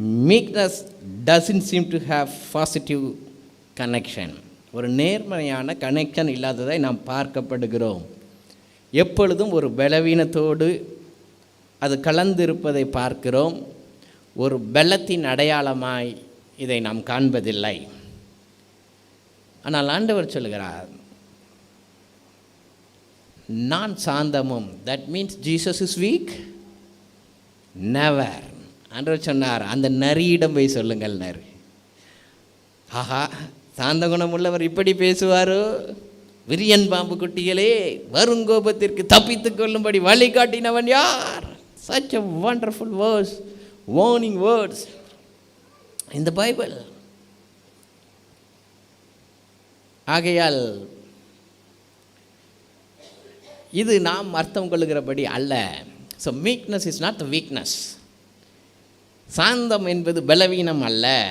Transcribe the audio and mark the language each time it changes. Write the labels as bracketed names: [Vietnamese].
[English] Meekness doesn't seem to have positive connection. [Tamil] ஒரு நேர்மறையான connection இல்லாததை நாம் பார்க்கப்படுகிறோம். எப்பொழுதும் ஒரு பலவீனத்தோடு அது கலந்திருப்பதை பார்க்கிறோம். ஒரு பலத்தின் அடையாளமாய் இதை நாம் காண்பதில்லை. ஆனால் ஆண்டவர் சொல்லுகிறார், நான் சாந்தமும். [English] That means Jesus is weak? Never. [Tamil] ஆண்டவர் சொன்னார், அந்த நரியிடம் போய் சொல்லுங்கள். நரி, ஆஹா, சாந்த குணம் உள்ளவர் இப்படி பேசுவாரோ? விரியன் பாம்பு குட்டிகளே, வருங்கோபத்திற்கு தப்பித்துக் கொள்ளும்படி வழிகாட்டினவன் யார்? [English] Such a wonderful words, warning words in the Bible. [Tamil] ஆகையால் இது நாம் அர்த்தம் கொள்ளுகிறபடி அல்ல. [English] So meekness is not the weakness. [Tamil] சாந்தம் என்பது பலவீனம் அல்ல.